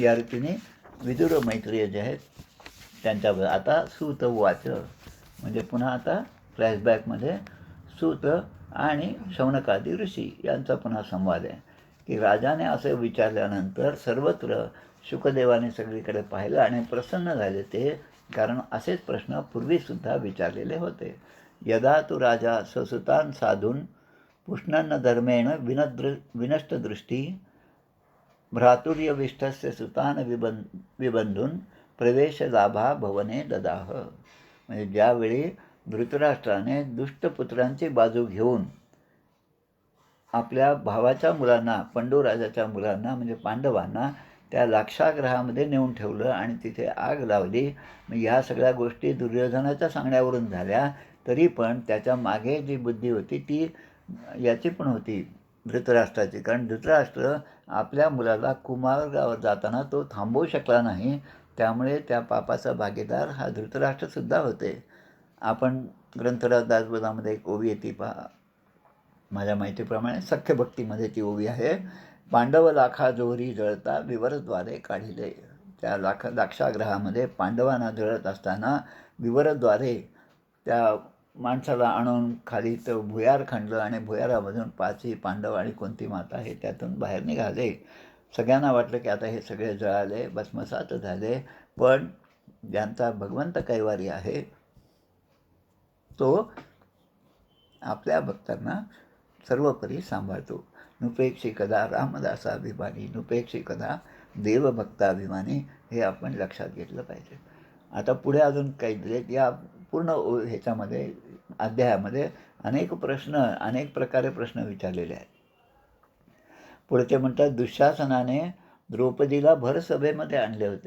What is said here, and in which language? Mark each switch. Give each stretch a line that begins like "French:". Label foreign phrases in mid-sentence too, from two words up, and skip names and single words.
Marathi: या रीतीने विदुर मैत्रेय जे आहेत त्यांच्याबद्दल आता सूत वाच, म्हणजे पुन्हा आता फ्लॅशबॅकमध्ये सूत आणि शौनकादी ऋषी यांचा पुन्हा संवाद आहे की राजाने असं विचारल्यानंतर सर्वत्र शुकदेवाने सगळीकडे पाहिलं आणि प्रसन्न झाले ते कारण असेच प्रश्न पूर्वीसुद्धा विचारलेले होते.
Sanskrit: यदा तु राजा स्वसुतान साधून पुष्णन्न धर्मेण विनष्टदृष्टी भ्रातुर्यविष्ठस्य सुतान विबंधून प्रवेशलाभा भवने ददाह.
Marathi: म्हणजे ज्यावेळी धृतराष्ट्राने दुष्टपुत्रांची बाजू घेऊन आपल्या भावाच्या मुलांना, पंडूराजाच्या मुलांना म्हणजे पांडवांना त्या लाक्षागृहामध्ये नेऊन ठेवलं आणि तिथे आग लावली. ह्या सगळ्या गोष्टी दुर्योधनाच्या सांगण्यावरून झाल्या, तरी पण त्याच्या मागे जी बुद्धी होती ती याची पण होती, धृतराष्ट्राची. कारण धृतराष्ट्र आपल्या मुलाला कुमार्गावर जाताना तो थांबवू शकला नाही. त्यामुळे त्या पापाचा भागीदार हा धृतराष्ट्रसुद्धा होते. आपण ग्रंथराज दासबोधामध्ये एक ओवी येते पहा, माझ्या माहितीप्रमाणे सख्यभक्तीमध्ये ती ओवी आहे. पांडव लाखा जोरी जळता विवरद्वारे काढिले. त्या लाक्षागृहामध्ये पांडवांना जळत असताना विवरद्वारे त्या माणसाला आणून खाली तो भुयार खणलं आणि भुयारामधून 5ही पांडव आणि कुंती माता हे त्यातून बाहेर निघाले. सगळ्यांना वाटलं की आता हे सगळे जळाले, भस्मसात झाले. पण ज्यांचा भगवंत कैवारी आहे तो आपल्या भक्तांना सर्वपरी सांभाळतो. नुपेक्षी कदा रामदासाभिमानी, नुपेक्षी कदा देवभक्ताभिमानी, हे आपण लक्षात घेतलं पाहिजे. आता पुढे अजून काही दिलेत. या पूर्ण ह्याच्यामध्ये अध्यायामध्ये अनेक प्रकारे प्रश्न विचारलेले आहेत. पुढे ते म्हणतात, दुःशासनाने द्रौपदीला भर सभेमध्ये आणले होते.